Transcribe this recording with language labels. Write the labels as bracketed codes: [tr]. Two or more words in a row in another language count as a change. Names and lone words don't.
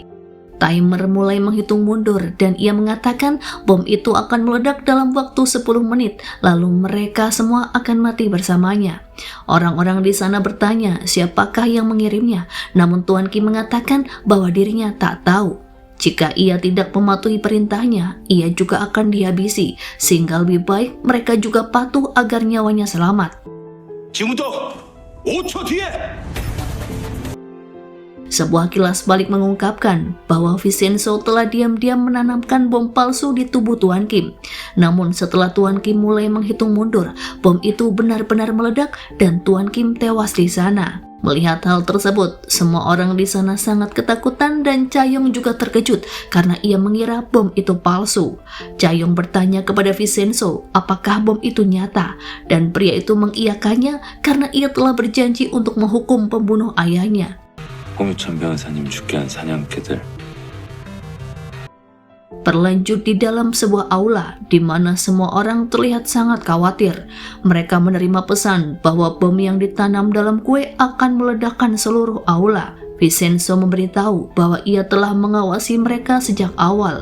[id] Timer mulai menghitung mundur dan ia mengatakan bom itu akan meledak dalam waktu 10 menit, lalu mereka semua akan mati bersamanya. Orang-orang di sana bertanya siapakah yang mengirimnya, namun Tuan Kim mengatakan bahwa dirinya tak tahu. Jika ia tidak mematuhi perintahnya, ia juga akan dihabisi, sehingga lebih baik mereka juga patuh agar nyawanya selamat. [ko] 지금부터 5초 뒤에 [id] Sebuah kilas balik mengungkapkan bahwa Vincenzo telah diam-diam menanamkan bom palsu di tubuh Tuan Kim. Namun setelah Tuan Kim mulai menghitung mundur, bom itu benar-benar meledak dan Tuan Kim tewas di sana. Melihat hal tersebut, semua orang di sana sangat ketakutan dan Cha-yong juga terkejut karena ia mengira bom itu palsu. Cha-yong bertanya kepada Vincenzo apakah bom itu nyata, dan pria itu mengiyakannya karena ia telah berjanji untuk menghukum pembunuh ayahnya. [ko] 홍유천 변호사님 죽게 한 사냥개들. [id] Berlanjut di dalam sebuah aula di mana semua orang terlihat sangat khawatir. Mereka menerima pesan bahwa bom yang ditanam dalam kue akan meledakkan seluruh aula. Vincenzo memberitahu bahwa ia telah mengawasi mereka sejak awal.